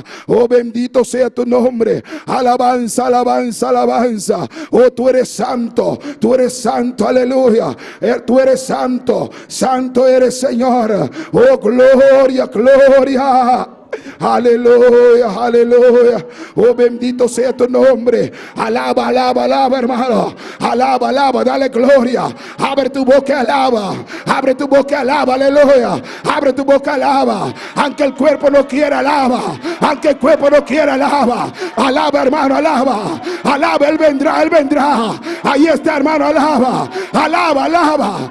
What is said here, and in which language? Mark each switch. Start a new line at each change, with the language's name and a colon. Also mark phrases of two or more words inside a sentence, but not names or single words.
Spanish: Oh, bendito sea tu nombre. Alabanza, alabanza, alabanza. Oh, tú eres santo, aleluya. Tú eres santo, santo eres, Señor. Oh, gloria, gloria. Aleluya, aleluya. Oh, bendito sea tu nombre. Alaba, alaba, alaba, hermano. Alaba, alaba, dale gloria. Abre tu boca, alaba. Abre tu boca, alaba, aleluya. Abre tu boca, alaba. Aunque el cuerpo no quiera, alaba. Aunque el cuerpo no quiera, alaba. Alaba, hermano, alaba. Alaba, Él vendrá, Él vendrá. Ahí está, hermano, alaba. Alaba, alaba.